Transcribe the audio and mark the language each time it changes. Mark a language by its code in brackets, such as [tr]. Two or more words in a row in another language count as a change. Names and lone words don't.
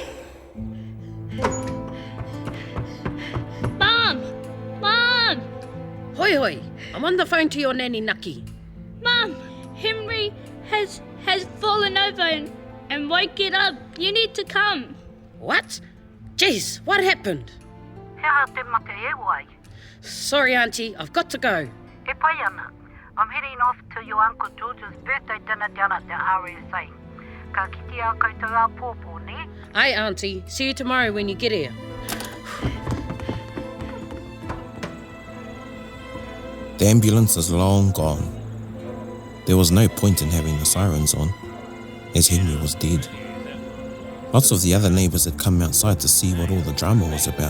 [en] Mom! Mom! Hoi hoi, I'm on the phone to your nanny Naki. Mom! Henry has fallen over and won't get up. You need to come. What? Jeez, what happened? [mi] Hea te mate e wai. [en] Sorry, Auntie, I've got to go. [mi] E pai ana. [en] I'm heading off to your Uncle George's birthday dinner down at the RSA. [mi] Ka kiti a koutou a pōpō, ne? [en] Aye, Auntie. See you tomorrow when you get here. the ambulance is long gone. There was no point in having the sirens on, as Henry was dead. Lots of the other neighbours had come outside to see what all the drama was about.